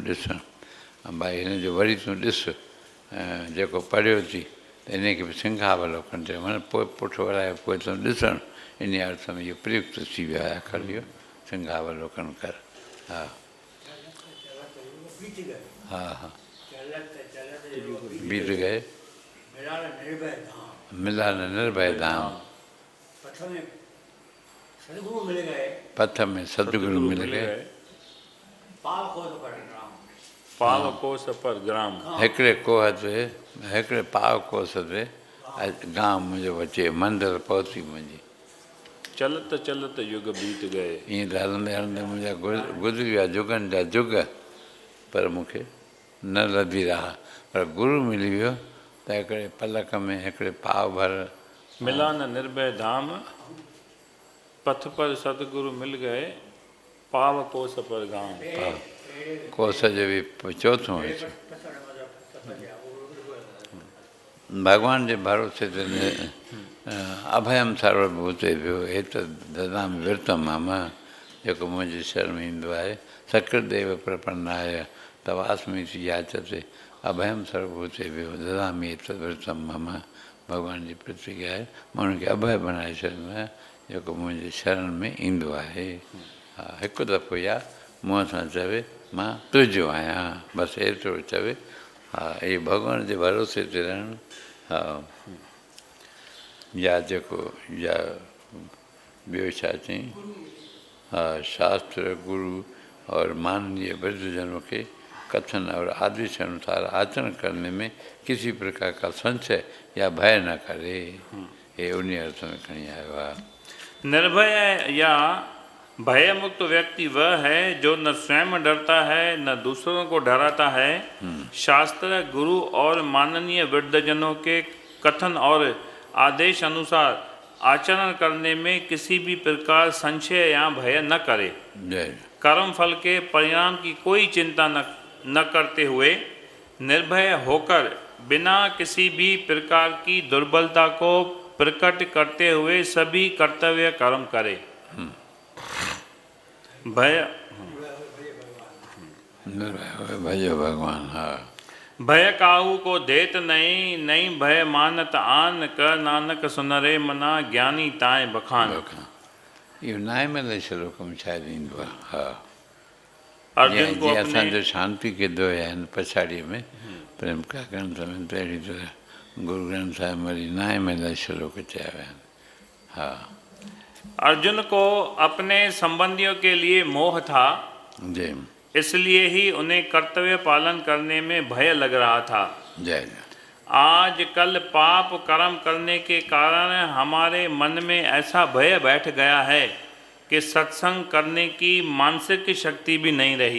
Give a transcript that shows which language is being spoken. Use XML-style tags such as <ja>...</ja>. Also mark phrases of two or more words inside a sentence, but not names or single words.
<sd>ॾिसणु भाई हिन जो वरी तूं ॾिस जेको पढ़ियो थी त इनखे बि सिंघावलोकन चयो माना पोइ पुठि वराए पोइ तूं ॾिसणु इन अर्थ में इहो प्रयुक्त थी वियो आहे अखर इहो सिंघावलोकन कर हा हा हा</sd> <hi>बीत गए मिला न निर्भय धाम पथ में सदगुरु मिल गए पाव कोस पर ग्राम</hi> <sd>हिकिड़े कोह ते हिकिड़े पाव कोस ते गांव मुंहिंजो अचे मंदरु पहुती मुंहिंजी</sd> <hi>चलत चलत युग बीत गए</hi> <sd>ईअं त हलंदे हलंदे मुंहिंजा गुज़री विया जुगनि जा जुग पर मूंखे न लधी रहा पर गुरू मिली वियो त हिकिड़े पलक में हिकिड़े पाव भर</sd> <hi>मिला न निर्भय धाम, पथ पर सतगुरु मिल गए, पाव कोस पर गांव।</hi> <sd>कोस जो बि चौथों हुयुसि। भॻवान जे भरोसे ते</sd> <sa>अभयम सर्वभूतेभ्यो एत ददामि विरतं मम,</sa> <sd>जेको मुंहिंजी शरण में ईंदो आहे,</sd> <sa>सकृदेव प्रपन्नाय तवास्मीति याचते अभयम सर्वभूतेभ्यो ददामि एत विरतं मम।</sa> <sd>भॻवान जी प्रतिज्ञा आहे, मां हुनखे अभय बणाए छॾींदो आहियां जेको मुंहिंजी शरण में ईंदो आहे। हा, हिकु दफ़ो या मुंहं सां चवे मां तुंहिंजो आहियां, बसि एतिरो चवे। हा, इहे भॻवान जे भरोसे ते रहणु। हा, या जेको या ॿियो छा चई, हा,</sd> <hi>शास्त्र गुरु और माननीय वृद्धजनों के कथन और आदेश अनुसार आचरण करने में किसी प्रकार का संशय या भय न करे।</hi> <sd>ये उन्हीं अर्थ में खणी आयो आहे।</sd> <hi>निर्भय या भय मुक्त व्यक्ति वह है जो न स्वयं डरता है न दूसरों को डराता है। शास्त्र गुरु और माननीय वृद्धजनों के कथन और आदेश अनुसार आचरण करने में किसी भी प्रकार संशय या भय न करे। कर्म फल के परिणाम की कोई चिंता न करते हुए निर्भय होकर बिना किसी भी प्रकार की दुर्बलता को प्रकट करते हुए सभी कर्तव्य कर्म करे। भय भय भगवान। हाँ, भय काहू को देत नहीं, नहीं भय मानत आन, कर नानक सुनरे मना ज्ञानी ताए बखान।</hi> <sd>इहो नाए में श्लोकम शायदि ईंदो आहे। हा,</sd> <hi>अर्जुन को</hi> <sd>जीअं</sd> <hi>अपने</hi> <sd>असांजो</sd> <hi>शांति के दोहे</hi> <sd>आहिनि पछाड़ीअ में</sd> <hi>प्रेम का ग्रंथ</hi> <sd>में, तहिड़ी तरह गुरु ग्रंथ साहिब वरी नाए में श्लोक चया विया आहिनि। हा,</sd> <hi>अर्जुन को अपने संबंधियों के लिए मोह था, जय इसलिए ही उन्हें कर्तव्य पालन करने में भय लग रहा था। जय आज कल पाप कर्म करने के कारण हमारे मन में ऐसा भय बैठ गया है कि सत्संग करने की मानसिक शक्ति भी नहीं रही।</hi>